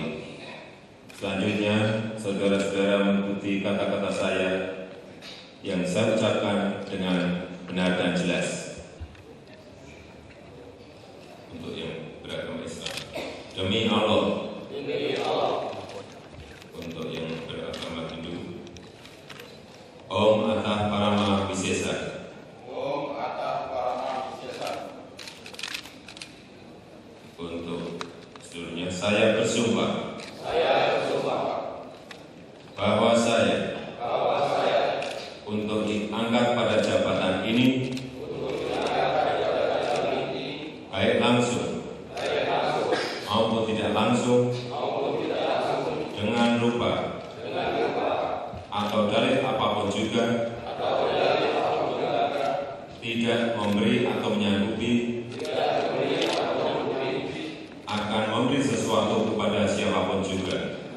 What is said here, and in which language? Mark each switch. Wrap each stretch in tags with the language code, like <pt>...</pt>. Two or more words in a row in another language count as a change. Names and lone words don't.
<id>Selanjutnya, saudara-saudara mengikuti kata-kata saya yang saya ucapkan dengan benar dan jelas. Untuk yang beragama Islam, demi Allah. Demi Allah. Untuk yang beragama Hindu,</id> <sa>Om Atah Parama Wisesa. Om Atah Parama Wisesa.</sa> <id>Untuk seluruhnya saya bersumpah bahwa saya untuk diangkat pada jabatan ini baik langsung maupun tidak langsung dengan rupa atau dalih apapun juga tidak memberi atau menyanggupi akan memberi sesuatu kepada siapapun juga,</id>